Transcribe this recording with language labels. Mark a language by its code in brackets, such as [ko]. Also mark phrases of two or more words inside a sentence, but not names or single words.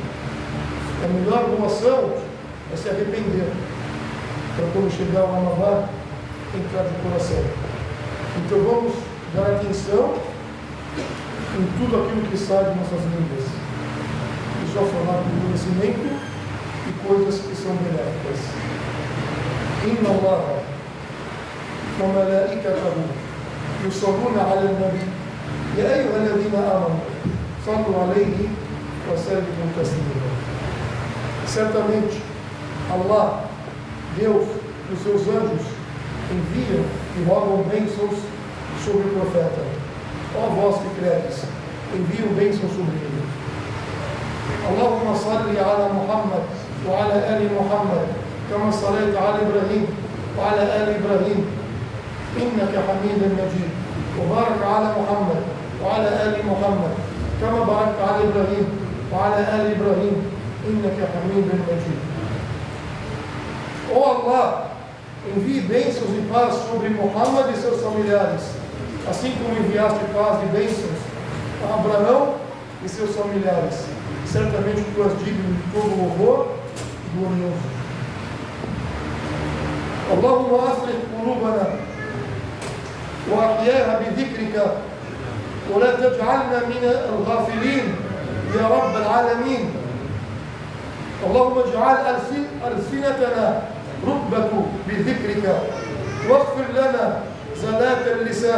[pt] A melhor boa ação é se arrepender, para quando chegar o Ramadã, entrar de coração. Então vamos dar atenção em tudo aquilo que sai de nossas línguas. E só falar com conhecimento e coisas que são benéficas. [ar] إن الله وملائكته يصلون على النبي يا أيها الذين آمنوا صلوا عليه وسلموا تسليما. [pt] Certamente Allah, Deus e os seus anjos enviam e rogam bênçãos sobre o profeta. Ó vós que credes, enviam bênçãos sobre ele. [ar] اللهم صل على محمد وعلى آل محمد كما صليت على إبراهيم وعلى آل إبراهيم إنك حميد مجيد وبارك على محمد وعلى آل محمد كما باركت على إبراهيم وعلى آل إبراهيم إنك حميد مجيد. [pt] Ó Allah, envie bênçãos e paz sobre Muhammad e seus familiares, assim como enviaste paz e bênçãos a Abraão e seus familiares. Certamente tu és digno de todo louvor e glorioso. [ar] اللهم أصلح قلوبنا وأحيها بذكرك ولا تجعلنا من الغافلين يا رب العالمين. اللهم اجعل ألسنتنا رتبة بذكرك واغفر لنا زلات اللسان.